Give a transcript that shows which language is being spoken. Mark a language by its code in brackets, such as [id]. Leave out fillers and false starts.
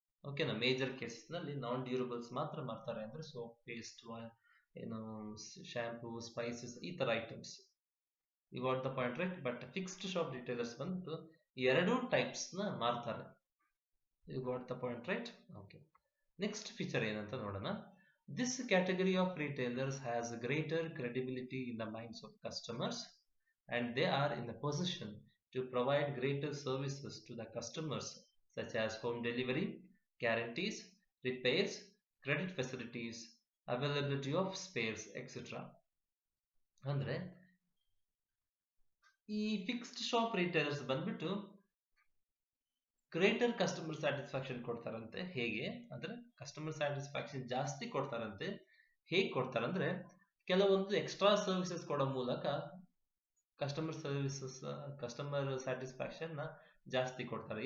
[kn] ಓಕೆನಾ, major cases ನಲ್ಲಿ ನಾನ್ durables ಮಾತ್ರ ಮಾರ್ತಾರೆ, ಅಂದ್ರೆ ಸೋಪ್, ಪೇಸ್ಟ್, ಏನು, ಶಾಂಪೂ, ಸ್ಪೈಸಸ್, ಈ ತರ items. [en] You got the point right. [kn] But fixed shop retailers ಬಂದು ಎರಡು ಟೈಪ್ಸ್ ನ ಮಾರ್ತಾರೆ. [en] You got the point right. [kn] Okay, next feature ಏನಂತ ನೋಡೋಣ. [en] This category of retailers has greater credibility in the minds of customers, and they are in a position to provide greater services to the customers, such as home delivery, guarantees, repairs, credit facilities, availability of spares, etc. [kn] ಅಂದ್ರೆ ಈ fixed shop retailers ಬಂದ್ಬಿಟ್ಟು greater customer satisfaction ಕೊಡ್ತಾರಂತೆ. ಹೇಗೆ ಅಂದ್ರೆ customer satisfaction ಜಾಸ್ತಿ ಕೊಡ್ತಾರಂತೆ. ಹೇಗೆ ಕೊಡ್ತಾರಂದ್ರೆ, ಕೆಲವೊಂದು ಎಕ್ಸ್ಟ್ರಾ ಸರ್ವಿಸಸ್ ಕೊಡೋ ಮೂಲಕ ಕಸ್ಟಮರ್ ಸ್ಯಾಟಿಸ್ಫ್ಯಾಕ್ಷನ್ ನ ಜಾಸ್ತಿ ಕೊಡ್ತಾರೆ.